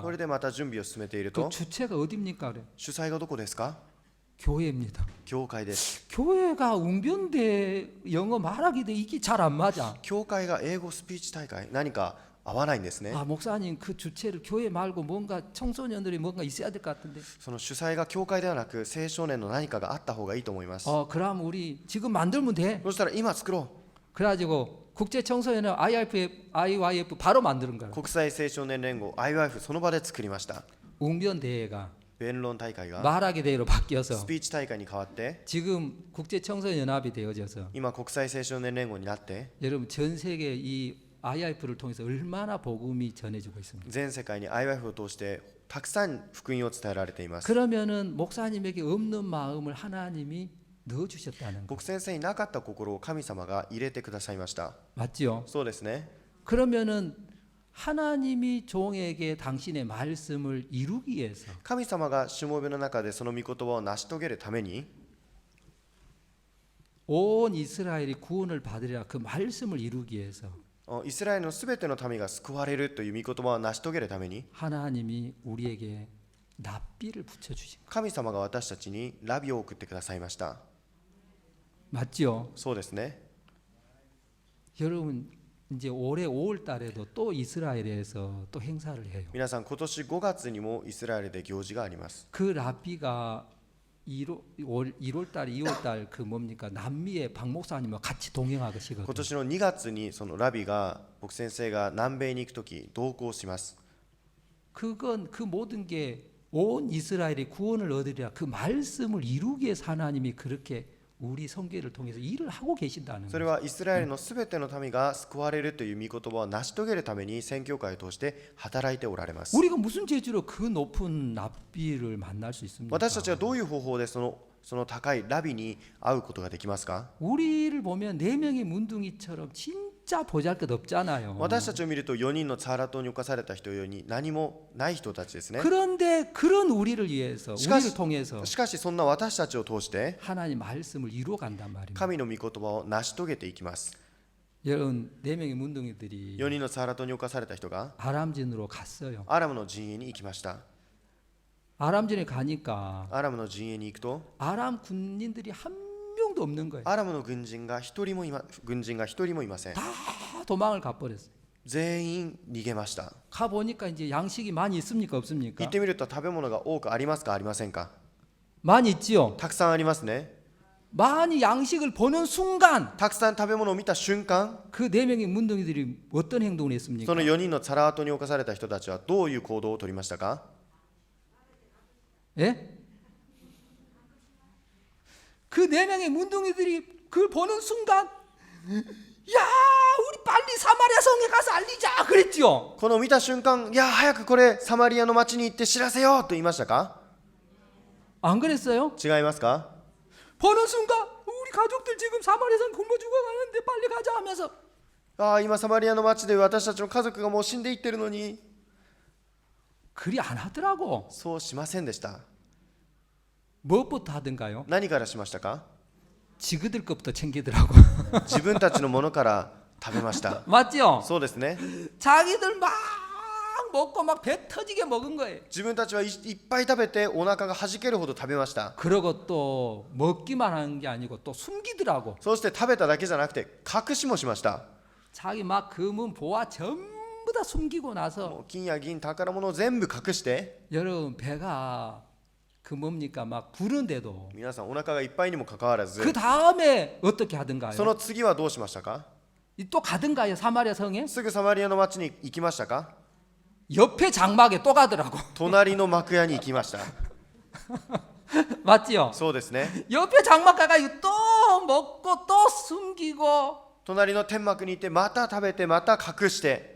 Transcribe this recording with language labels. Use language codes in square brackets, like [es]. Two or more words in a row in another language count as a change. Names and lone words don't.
[ja] これでまた準備を進めている [ko] 그 [ja] と [ko] 주체가 어딥니까 그래? [ja] 主催がどこですか？ [ko] 교회입니다. [ja] 教会です。 [ko] 교회가 웅변 대회 영어 말하기 대회 이게 잘 안 맞아. [ja] 教会が英語スピーチ大会何か合わないんですね。 [ko] 목사님 그 주체를 교회 말고 뭔가 청소년들이 뭔가 있어야 될 것 같은데. [ja] その主催が教会ではなく青少年の何かがあった方がいいと思います。 [ko] 그럼 우리 지금 만들면 돼. [ja] そしたら今作ろ [ko] 그래가지고 국제 청소년은 IYF 바로 만드는 거야. [ja] う。国際青少年連合 IYF その場で作りました。 [ko] 웅변 대회가 [ja] 弁論大会が [ko] 말하기 대회로 바뀌어서 [ja] スピーチ大会に変わって [ko] 지금 국제 청소년 연합이 되어져서 [ja] 今国際青少年連合になって [ko] 여러분 전 세계 이 IYF를 통해서 얼마나 복음이 전해지고 있습니다. [ja] 全世界に IYF を通してたくさん福音を伝えられています。 [ko] 그러면은 목사님에게 없는 마음을 하나님이 넣어 주셨다는 거 [ja] 僕先生になかった心を神様が入れてくださいました。 [ko] 맞죠? [ja] そうですね。 [ko] 그러면은 하나님이 종에게 당신의 말씀을 이루기 위해서 [ja] 神様がしもべの中でその御言葉を成し遂げるために [ko] 온 이스라엘이 구원을 받으리라 그 말씀을 이루기 위해서 [ja] イスラエルのすべての民が救われるという御言葉を成し遂げるために [ko] 하나님이 우리에게 납비를 붙여 주신 거 [ja] 神様が私たちにラビを送ってくださいました。 [ko] 맞죠? [ja] そうですね。 [ko] 여러분 이제 올해 5월 달에도 또 이스라엘에서 또 행사를 해요. [ja] 皆さん今年5月にもイスラエルで行事があります。 [ko] 그 랍비가 1월 달, 2월 달 그 뭡니까 남미의 박 목사님과 같이 동행하시거든요. [ja] 今年の2月にそのラビが僕先生が南米に行くとき同行します。 [ko] 그건 그 모든 게 온 이스라엘이 구원을 얻으리라 그 말씀을 이루기 위해서 하나님이 그렇게 우리 성계를 통해서 일을 하고 계신다는 [ja] それ [ko] 거예요. [ja] はイスラエルのすべての民が救われるという御言葉を成し遂げるために宣教会を通して働いておられます。 [ko] 우리가 무슨 재주로 그 높은 납비를 만날 수 있습니까? [ja] 私たちはどういう方法でその高いラビに会うことができますか？ [ko] 우리를 보면 4명의 문둥이처럼 진짜 진짜 보잘것없잖아요. [ja] 私たちを見ると4人のサラ島に侵された人ように何もない人たちですね。 [ko] 그런데 그런 우리를 위해서 우리를 통해서 [ja] しかしそんな私たちを通して [ko] 하나님 말씀을 이루어 간단 말입니다. [ja] 神の御言葉を成し遂げていきます。 [ko] 여러분 4명의 문둥이들이 [ja] 4 人のサラ島に侵された人が [ko] 아람진으로 갔어요. [ja] アラムの陣営に行きました。 [ko] 아람진에 가니까 [ja] アラムの陣営に行くと [ko] 아람 군인들이 한 명도 없는 거예요. [ja] アラムの軍人が一人もいません。 [ko] 다 도망을 가버렸어요. [ja] 全員逃げました。 [ko] 가 보니까 이제 양식이 많이 있습니까 [ja] 行 [ko] 없습니까? [ja] ってみると食べ物が多くありますかありませんか。 [ko] 많이 있지요. [ja] たくさんありますね。 [ko] 많이 양식을 보는 순간 [ja] たくさん食べ物を見た瞬間、 [ko] 그 4명의 문둥이들이 어떤 행동을 했습니까? [ja] その4人のサラートに侵された人たちはどういう行動を取りましたか。 [ko] 예? 그 4명의 문둥이들이 그걸 보는 순간 야 우리 빨리 사마리아 성에 가서 알리자 그랬지요. [ja] この見た瞬間、いや早くこれサマリアの町に行って知らせようと言いましたか。 [ko] 안 그랬어요? [ja] 違いますか。 [ko] 보는 순간 우리 가족들 지금 사마리아 성 굶어 죽어가는데 빨리 가자 하면서 [ja] ああ、今サマリアの町で私たちの家族がもう死んでいってるのに。 [ko] 그리 안 하더라고. [ja] そうしませんでした。 [ko] 무엇부터 하든가요? [ja] 何からしましたか。 [ko] 지그들 것부터 챙기더라고. [ja] 自分たちのものから食べました。 [ko] 맞죠? [ja] そうですね。 [ko] 자기들 막 먹고 막 배 터지게 먹은 거예요. [ja] 自分たちはいっぱい食べてお腹がはじけるほど食べました。 [ko] 그러고 또 먹기만 하는 게 아니고 또 숨기더라고. [ja] そして食べただけじゃなくて隠しもしました。 [ko] 자기 막 금은 보화 전부 다 숨기고 나서 [ja] もう金や銀宝物を全部隠して、 [ko] 여러분 배가 그 뭡니까 막 부른데도 [ja] 皆さんお腹がいっぱいにもかかわらず、 [ko] 그 다음에 어떻게 하든가요? [ja] その次はどうしましたか。 [ko] 또 가든가요 사마리아 성에? [ja] すぐサマリアの町に行きましたか。 [ko] 옆에 장막에 또 가더라고. [ja] 隣の幕屋に行きました。 [ko] 맞지요? [ja] そうですね。 [ko] 옆에 장막 가가지고 또 먹고 또 숨기고 [ja] 隣の天幕に行ってまた食べてまた隠して、